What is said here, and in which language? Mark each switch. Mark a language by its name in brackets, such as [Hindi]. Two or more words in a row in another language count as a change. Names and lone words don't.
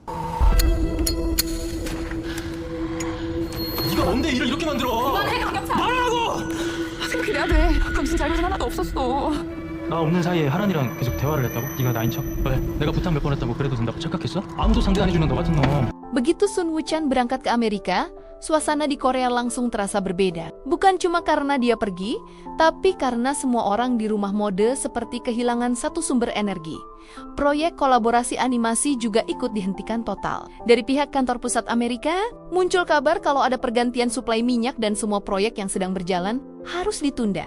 [Korean] 네가 뭔데 일을 이렇게 만들어? 그만해, 강경찬! 말하라고! 그래야 돼. 당신 자료는 하나도 없었어. 나 없는 사이에 하란이랑 계속 대화를 했다고? 네가 나인 척? 왜? 내가 부탁 몇 번 했다고 그래도 된다고 착각했어? 아무도 상대 안 해주는 너 같은 놈. [Indonesian] Begitu Sun Woo-chan berangkat ke Amerika, suasana di Korea langsung terasa berbeda. Bukan cuma karena dia pergi, tapi karena semua orang di rumah mode seperti kehilangan satu sumber energi. Proyek kolaborasi animasi juga ikut dihentikan total. Dari pihak kantor pusat Amerika, muncul kabar kalau ada pergantian suplai minyak dan semua proyek yang sedang berjalan harus ditunda.